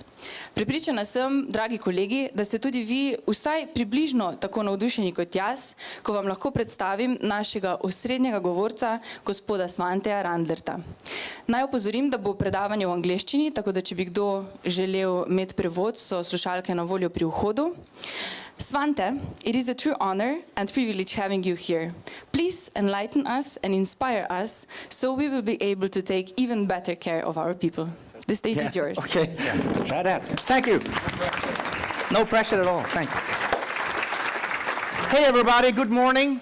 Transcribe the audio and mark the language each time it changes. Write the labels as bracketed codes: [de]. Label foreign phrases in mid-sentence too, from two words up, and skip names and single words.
[sl] Prepričana sem, dragi kolegi, da ste tudi vi vsaj približno tako navdušeni kot jaz, ko vam lahko predstavim našega osrednjega govorca, gospoda Svanteja Randlerta. Naj opozorim, da bo predavanje v angleščini, tako da če bi kdo želel imeti prevod, so slušalke na voljo pri vhodu. [en] Svante, it is a true honor and privilege having you here. Please enlighten us and inspire us so we will be able to take even better care of our people. The stage is yours. Okay, try that. Thank you. No pressure at all. Thank you. Hey everybody, good morning.